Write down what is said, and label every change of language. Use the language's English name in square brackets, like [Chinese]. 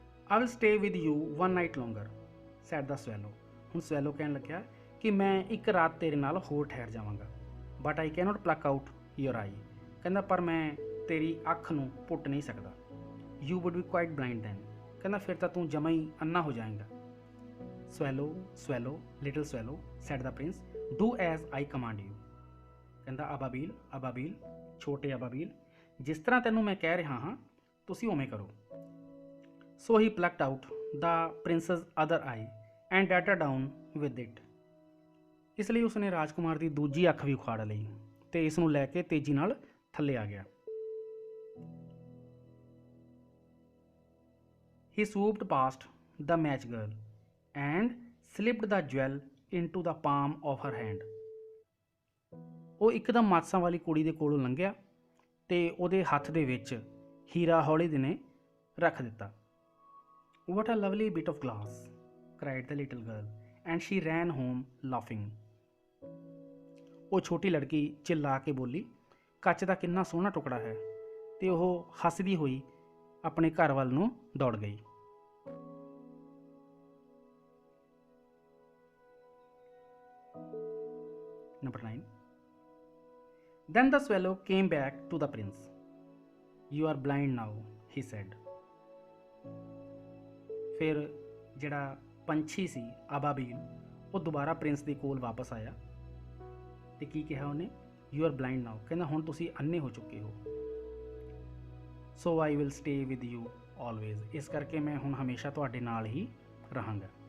[English] I will stay with you one night longer, said the swallow. [Punjabi] ਹੁਣ swallow ਕਹਿਣ ਲੱਗਿਆ ਕਿ ਮੈਂ ਇੱਕ ਰਾਤ ਤੇਰੇ ਨਾਲ ਹੋਰ ਠਹਿਰ ਜਾਵਾਂਗਾ। [English] But I cannot pluck out your eye, [Punjabi] ਕਹਿੰਦਾ ਪਰ ਮੈਂ ਤੇਰੀ ਅੱਖ ਨੂੰ ਪੁੱਟ ਨਹੀਂ ਸਕਦਾ। [English] You would be quite blind then, [Punjabi] ਕਹਿੰਦਾ ਫਿਰ ਤਾਂ ਤੂੰ ਜਮਾਂ ਹੀ ਅੰਨਾ ਹੋ ਜਾਏਗਾ। [English] Swallow, swallow, little swallow, said the prince, do as I command you, [Punjabi] ਕਹਿੰਦਾ ਅਬਾਬੀਲ, ਅਬਾਬੀਲ, ਛੋਟੇ ਅਬਾਬੀਲ, ਜਿਸ ਤਰ੍ਹਾਂ ਤੈਨੂੰ ਮੈਂ ਕਹਿ ਰਿਹਾ ਹਾਂ ਤੁਸੀਂ ਉਵੇਂ ਕਰੋ। [English] So he plucked out the prince's other eye and darted down with it. [Punjabi] ਇਸ ਲਈ ਉਸਨੇ ਰਾਜਕੁਮਾਰ ਦੀ ਦੂਜੀ ਅੱਖ ਵੀ ਉਖਾੜ ਲਈ ਅਤੇ ਇਸ ਨੂੰ ਲੈ ਕੇ ਤੇਜ਼ੀ ਨਾਲ ਥੱਲੇ ਆ ਗਿਆ। [English] He swooped past the match girl and slipped the jewel into the palm of her hand. [Punjabi] ਉਹ ਇੱਕਦਮ ਮਾਚਿਸਾਂ ਵਾਲੀ ਕੁੜੀ ਦੇ ਕੋਲੋਂ ਲੰਘਿਆ ਅਤੇ ਉਹਦੇ ਹੱਥ ਦੇ ਵਿੱਚ ਹੀਰਾ ਹੌਲੀ ਦਿਨੇ ਰੱਖ ਦਿੱਤਾ। [English] What a lovely bit of glass, cried the little girl, and she ran home laughing. [Punjabi] ਉਹ ਛੋਟੀ ਲੜਕੀ ਚਿল্ਲਾ ਕੇ ਬੋਲੀ, ਕੱਚ ਦਾ ਕਿੰਨਾ ਸੋਹਣਾ ਟੁਕੜਾ ਹੈ, ਅਤੇ ਉਹ ਹੱਸਦੀ ਹੋਈ ਆਪਣੇ ਘਰ ਵੱਲ ਨੂੰ ਦੌੜ ਗਈ। [English] Number 9. Then the swallow came back to the prince. You are blind now, he said. [Punjabi] ਫਿਰ ਜਿਹੜਾ ਪੰਛੀ ਸੀ ਅਬਾਬੀਲ, ਉਹ ਦੁਬਾਰਾ ਪ੍ਰਿੰਸ ਦੇ ਕੋਲ ਵਾਪਸ ਆਇਆ ਅਤੇ ਕੀ ਕਿਹਾ ਉਹਨੇ? [English] you are blind now, [Punjabi] ਕਹਿੰਦਾ ਹੁਣ ਤੁਸੀਂ ਅੰਨੇ ਹੋ ਚੁੱਕੇ ਹੋ। [English] so I will stay with you always, [Punjabi] ਇਸ ਕਰਕੇ ਮੈਂ ਹੁਣ ਹਮੇਸ਼ਾ ਤੁਹਾਡੇ ਨਾਲ ਹੀ ਰਹਾਂਗਾ।